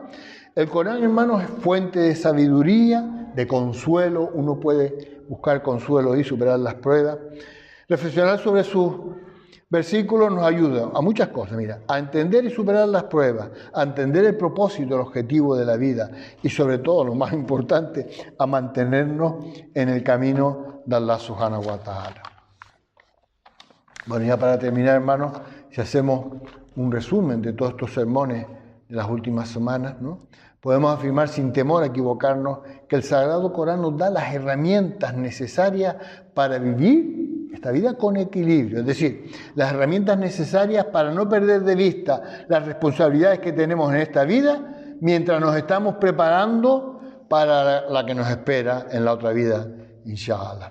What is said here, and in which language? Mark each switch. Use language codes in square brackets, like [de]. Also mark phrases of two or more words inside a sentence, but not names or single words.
[es] El Corán, hermanos, es fuente de sabiduría, de consuelo, uno puede buscar consuelo y superar las pruebas. Reflexionar sobre sus versículos nos ayuda a muchas cosas, mira, a entender y superar las pruebas, a entender el propósito, el objetivo de la vida y sobre todo, lo más importante, a mantenernos en el camino de Allah [ar] سبحانه وتعالى. [es] Bueno, ya para terminar, hermanos, si hacemos un resumen de todos estos sermones de las últimas semanas, ¿no? Podemos afirmar sin temor a equivocarnos que el Sagrado Corán nos da las herramientas necesarias para vivir esta vida con equilibrio, es decir, las herramientas necesarias para no perder de vista las responsabilidades que tenemos en esta vida mientras nos estamos preparando para la que nos espera en la otra vida, inshallah.